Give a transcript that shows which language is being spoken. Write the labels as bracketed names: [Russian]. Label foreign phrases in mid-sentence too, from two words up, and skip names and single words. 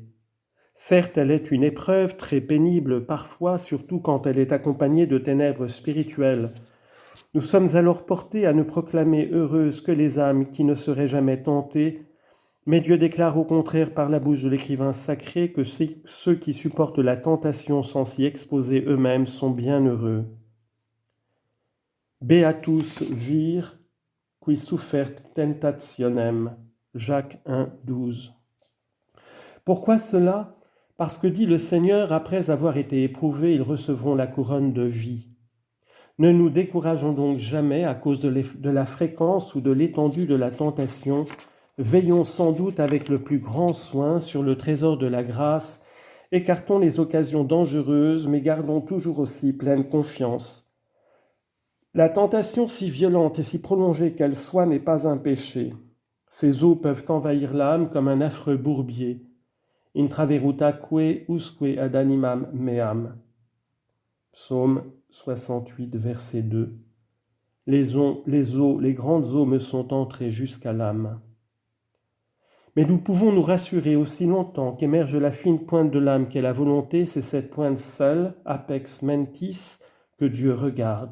[French] Certes, elle est une épreuve très pénible parfois, surtout quand elle est accompagnée de ténèbres spirituelles. Nous sommes alors portés à ne proclamer heureuses que les âmes qui ne seraient jamais tentées, mais Dieu déclare au contraire par la bouche de l'écrivain sacré que ceux qui supportent la tentation sans s'y exposer eux-mêmes sont bien heureux. [Latin] Beatus vir qui suffert tentationem. [French] Jacques 1, 12. Pourquoi cela ? Parce que dit le Seigneur, après avoir été éprouvés, ils recevront la couronne de vie. Ne nous décourageons donc jamais à cause de la fréquence ou de l'étendue de la tentation. Veillons sans doute avec le plus grand soin sur le trésor de la grâce, écartons les occasions dangereuses, mais gardons toujours aussi pleine confiance. La tentation, si violente et si prolongée qu'elle soit, n'est pas un péché. Ses eaux peuvent envahir l'âme comme un affreux bourbier. [Latin] Intraverutaque usque ad animam meam. [French] Psaume 68, verset 2. Les grandes eaux me sont entrées jusqu'à l'âme. Mais nous pouvons nous rassurer aussi longtemps qu'émerge la fine pointe de l'âme qu'est la volonté, c'est cette pointe seule, [Latin] apex mentis, [French] que Dieu regarde.